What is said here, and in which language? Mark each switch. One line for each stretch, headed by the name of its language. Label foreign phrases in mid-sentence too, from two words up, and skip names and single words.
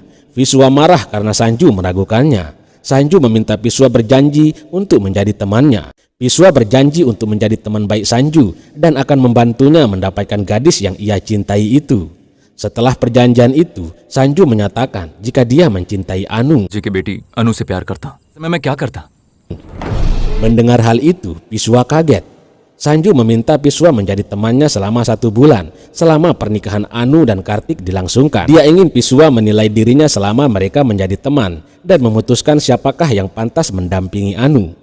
Indonesian: Viswa marah karena Sanju meragukannya. Sanju meminta Viswa berjanji untuk menjadi temannya. Viswa berjanji untuk menjadi teman baik Sanju dan akan membantunya mendapatkan gadis yang ia cintai itu. Setelah perjanjian itu, Sanju menyatakan jika dia mencintai Anu.
Hindi: जी की बेटी अनु से प्यार करता समय मैं क्या करता?
Indonesian: Mendengar hal itu, Viswa kaget. Sanju meminta Viswa menjadi temannya selama 1 bulan selama pernikahan Anu dan Kartik dilangsungkan. Dia ingin Viswa menilai dirinya selama mereka menjadi teman dan memutuskan siapakah yang pantas mendampingi Anu.